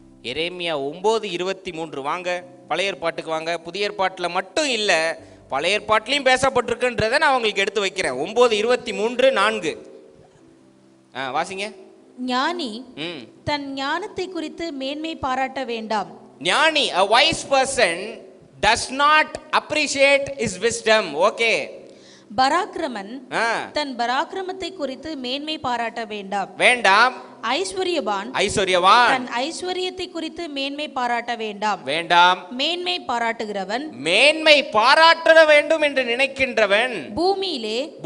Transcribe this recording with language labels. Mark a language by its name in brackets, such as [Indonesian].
[Tamil] எரேமியா 9:23 வாங்க. பழைய ஏற்பாட்டுக்கு வாங்க. புதிய ஏற்பாட்டில் மட்டும் இல்லை, பழைய ஏற்பாட்டிலையும் பேசப்பட்டிருக்குன்றதை நான் உங்களுக்கு எடுத்து வைக்கிறேன். 9:23-4 வாசிங்க. ஞானி தன் ஞானத்தை குறித்து மேன்மை பாராட்ட வேண்டாம். [English] ஞானி, a wise person does not appreciate his wisdom. Okay, [Tamil] பராக்கிரமன் தன் பராக்கிரமத்தை குறித்து மேன்மை பாராட்ட வேண்டாம். வேண்டாம். ஐஸ்வர்யவான் தன் ஐஸ்வர்யத்தை குறித்து மேன்மை பாராட்ட வேண்டாம். வேண்டாம். மேன்மை பாராட்டுகிறவன் மேன்மை பாராட்ட வேண்டும் என்று நினைக்கின்றவன் பூமியிலே